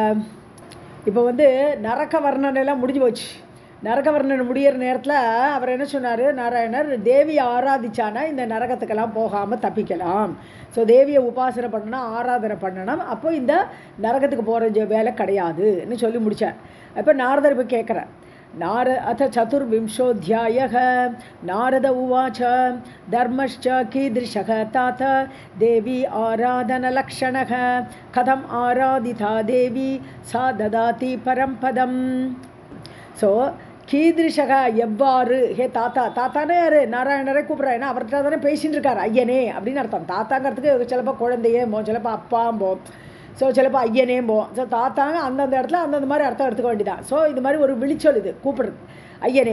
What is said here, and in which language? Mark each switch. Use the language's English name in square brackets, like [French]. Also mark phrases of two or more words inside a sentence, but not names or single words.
[Tamil] இப்போ வந்து நரக வர்ணனைலாம் முடிஞ்சு போச்சு. நரக வர்ணனை முடிகிற நேரத்தில் அவர் என்ன சொன்னார், நாராயணர் தேவியை ஆராதிச்சானா இந்த நரகத்துக்கெல்லாம் போகாமல் தப்பிக்கலாம். ஸோ தேவியை உபாசனை பண்ணணும், ஆராதனை பண்ணணும், அப்போ இந்த நரகத்துக்கு போகிற வேலை கிடையாதுன்னு சொல்லி முடித்தார். இப்போ நாரதர் இப்போ கேட்குறார். [Sanskrit] अथ चतुर्विंशोऽध्यायः. नारद उवाच धर्मश्च कीदृशः तात देवी आराधनलक्षणः कथम् आराधिता देवी सा ददाति परं पदम्. [Tamil] ஸோ கீதிருஷக எவ்வாறு, ஹே தாத்தா, தாத்தானே யார், நாராயணரை கூப்பிட்றா, ஏன்னா அவர்கிட்ட தானே பேசின்னு இருக்கார், ஐயனே அப்படின்னு அர்த்தம். தாத்தாங்கிறதுக்கு சிலப்போ குழந்தையேம்போ, சிலப்போ அப்பாம்போ, ஸோ சிலப்போ ஐயனேம்போ. ஸோ தாத்தாங்க அந்தந்த இடத்துல அந்தந்த மாதிரி அர்த்தம் எடுத்துக்க வேண்டியதான். ஸோ இது மாதிரி ஒரு விழிச்சொல் இது, கூப்பிடுறது ஐயனே.